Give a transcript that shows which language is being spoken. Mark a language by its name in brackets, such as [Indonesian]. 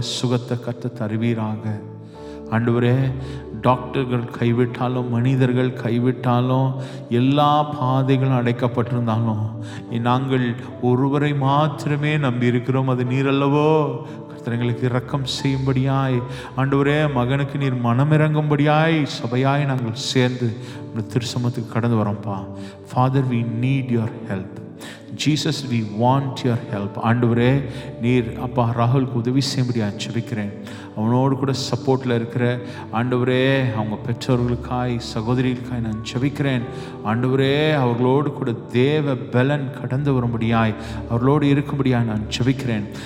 [Tamil] சுகத்தை கத்த தருவீராக ஆண்டவரே. டாக்டர்கள் கைவிட்டாலும், மனிதர்கள் கைவிட்டாலும், எல்லா பாதைகளும் அடைக்கப்பட்டிருந்தாலும் நாங்கள் ஒருவரை மாத்திரமே நம்பி இருக்கிறோம். அது நீரல்லவோ. கர்த்தர்களுக்கு இரக்கம் செய்யும்படியாய் ஆண்டவரே, மகனுக்கு நீர் மனமிறங்கும்படியாய் சபையாய் நாங்கள் சேர்ந்து திருச்சமத்துக்கு கடந்து வரோம்ப்பா. [English] Father, we need your help. [Tamil] Jesus, [English] we want your help. [Tamil] ஆண்டவரே, நீர் அப்பா ராகுலுக்கு உதவி செய்யும்படியாக ஜெபிக்கிறேன். அவனோடு கூட சப்போர்ட்டில் இருக்கிற ஆண்டவரே அவங்க பெற்றோர்களுக்காய் சகோதரிகளுக்காய் நான் ஜெபிக்கிறேன். ஆண்டவரே அவர்களோடு கூட தேவ பலன் கடந்து வரும்படியாய் அவர்களோடு இருக்கும்படியாய் நான் ஜெபிக்கிறேன்.